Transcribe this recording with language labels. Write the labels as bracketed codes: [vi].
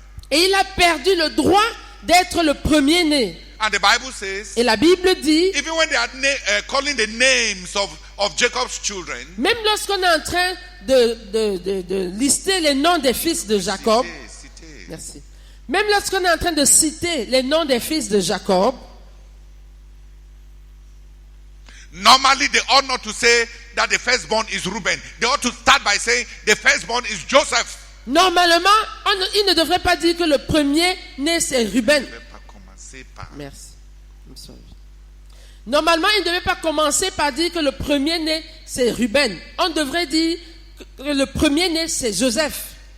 [fr] Et il a perdu le droit d'être le premier-né. [en] And the Bible says, [fr] Et la Bible dit, [en] even when they are calling the names of Jacob's children, [fr] même lorsqu'on est en train de lister les noms des fils de Jacob, merci. Même lorsqu'on est en train de citer les noms des fils de Jacob, [en] normally they ought not to say that the firstborn is Reuben. They ought to start by saying the firstborn is Joseph. [fr] normalement, il ne devrait pas dire que le premier-né c'est Ruben. Merci. [en] I'm sorry. [fr] Normalement, il ne devait pas commencer par dire que le premier-né c'est Ruben. On devrait dire que le premier-né c'est Joseph.